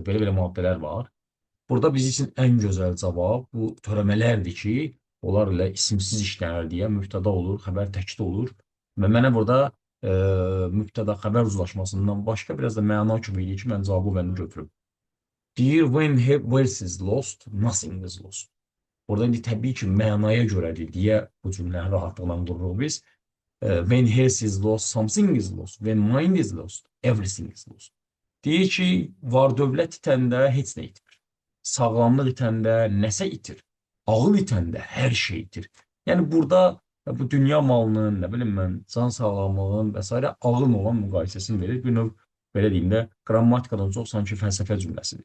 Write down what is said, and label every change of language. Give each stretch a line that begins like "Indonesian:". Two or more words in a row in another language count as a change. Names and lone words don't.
Azerbaijani: Belə-belə maddələr var. Burada biz üçün ən gözəl cavab bu törəmələrdir ki, onlar ilə isimsiz işlənər deyə mübtəda olur, xəbər təkdə olur. Və mənə burada mübtəda xəbər uzlaşmasından başqa biraz da məna kimi edir ki, mən cavabı bəndə götürüm. Deyir,
English: when where's is lost, nothing is lost.
Azerbaijani: Burada indi təbii ki, mənaya görədir deyə bu cümləni rahatlıqla qururuq biz.
English: When hers is lost, something is lost. When mind is lost, everything is lost.
Azerbaijani: Deyir ki, var dövlət itəndə heç nə itir. Sağlamlıq itəndə nəsə itir. Ağıl itəndə hər şey itir. Yəni burada bu dünya malının, nə bilim mən, can sağlamlığının və s. ağılla olan müqayisəsini verir. Bir növ, belə deyim də, qrammatikadan çox sanki fəlsəfə cümləsidir.